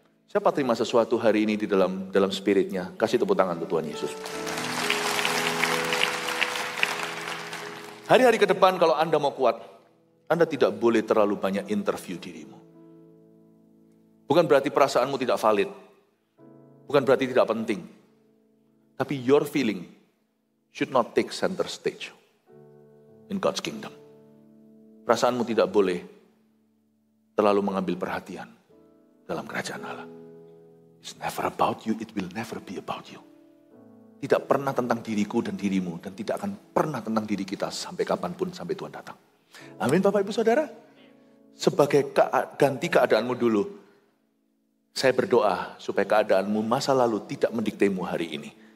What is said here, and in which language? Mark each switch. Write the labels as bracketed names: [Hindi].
[Indonesian] Siapa terima sesuatu hari ini di dalam spiritnya? Kasih tepuk tangan untuk Tuhan Yesus. Hari-hari ke depan kalau Anda mau kuat, Anda tidak boleh terlalu banyak interview dirimu. Bukan berarti perasaanmu tidak valid. Bukan berarti tidak penting. [English] Tapi your feeling should not take center stage in God's kingdom. [Indonesian] Perasaanmu tidak boleh terlalu mengambil perhatian dalam kerajaan Allah. [English] It's never about you, it will never be about you. [Indonesian] Tidak pernah tentang diriku dan dirimu, dan tidak akan pernah tentang diri kita sampai kapanpun, sampai Tuhan datang. Amin Bapak Ibu Saudara. Sebagai ganti keadaanmu dulu, saya berdoa supaya keadaanmu masa lalu tidak mendiktemu hari ini.